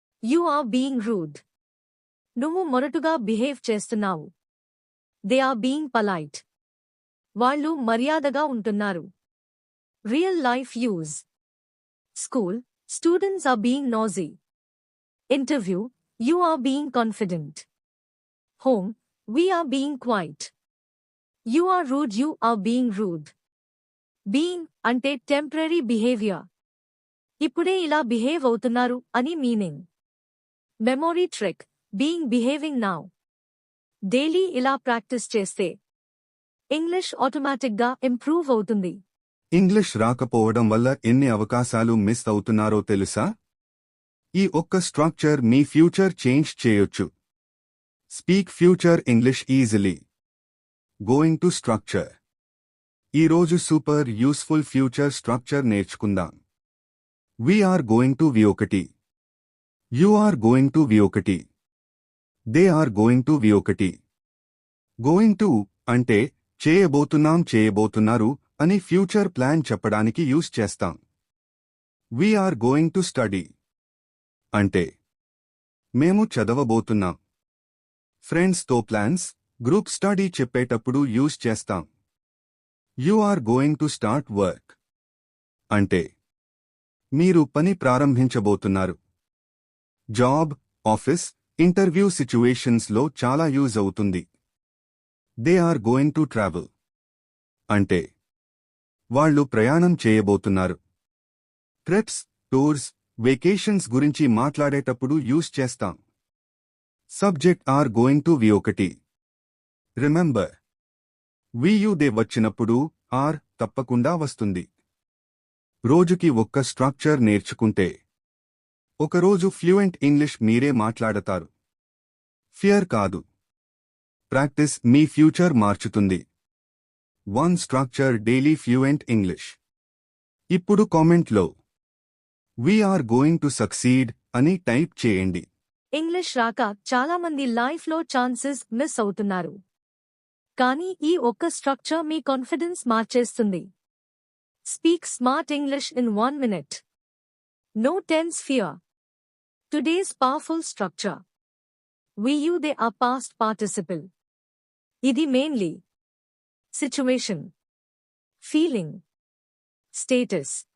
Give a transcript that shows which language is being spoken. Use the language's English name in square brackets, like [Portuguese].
[English] You are being rude. [Telugu] నువ్వు మొరటుగా behave చేస్తున్నావు. [English] They are being polite. [Telugu] వాళ్ళు మర్యాదగా ఉంటున్నారు. [English] Real life use. School, students are being noisy. Interview, you are being confident. Home, we are being quiet. You are rude, you are being rude. [Telugu] Being అంటే temporary behaviour. ఇప్పుడే ఇలా behave అవుతున్నారు అని meaning. [English] Memory trick, being behaving now. [Telugu] Daily ఇలా practice చేస్తే English ఆటోమేటిక్గా improve అవుతుంది. English రాకపోవడం వల్ల ఎన్ని అవకాశాలు మిస్ అవుతున్నారో తెలుసా? ఈ ఒక్క స్ట్రక్చర్ మీ ఫ్యూచర్ చేంజ్ చేయొచ్చు. [English] Speak future English easily. Going to structure. [Telugu] ఈరోజు సూపర్ యూస్ఫుల్ ఫ్యూచర్ స్ట్రక్చర్ నేర్చుకుందాం. [English] We are going to V1. You are going to V1. They are going to V1. [Telugu] Going to అంటే చేయబోతున్నారు అని future plan చెప్పడానికి use చేస్తాం. [English] We are going to study [Telugu] అంటే మేము చదవబోతున్నాం. Friends తో ప్లాన్స్, గ్రూప్ స్టడీ చెప్పేటప్పుడు యూస్ చేస్తాం. [English] You are going to start work [Telugu] అంటే మీరు పని ప్రారంభించబోతున్నారు. జాబ్, ఆఫీస్, ఇంటర్వ్యూ సిచ్యువేషన్స్ లో చాలా యూజ్ అవుతుంది. [English] they are going to travel [Telugu] అంటే వాళ్ళు ప్రయాణం చేయబోతున్నారు. ట్రిప్స్, టూర్స్, వెకేషన్స్ గురించి మాట్లాడేటప్పుడు యూజ్ చేస్తాం. [English] Subject are going to V1. [Telugu] Remember, they వచ్చినప్పుడు ఆర్ తప్పకుండా వస్తుంది. రోజుకి ఒక్క స్ట్రక్చర్ నేర్చుకుంటే ఒకరోజు ఫ్లూయెంట్ ఇంగ్లీష్ మీరే మాట్లాడతారు. ఫియర్ కాదు, ప్రాక్టీస్ మీ future మార్చుతుంది. [English] One structure daily fluent English. [Telugu] ఇప్పుడు కామెంట్లో [English] "We are going to succeed" [Telugu] అని టైప్ చేయండి. ఇంగ్లీష్ రాక చాలామంది లైఫ్లో ఛాన్సెస్ మిస్ అవుతున్నారు. కానీ ఈ ఒక్క స్ట్రక్చర్ మీ కాన్ఫిడెన్స్ మార్చేస్తుంది. [English] Speak smart English in 1 minute. No tense fear. Today's powerful structure. They are past participle. Idi mainly situation, feeling, status.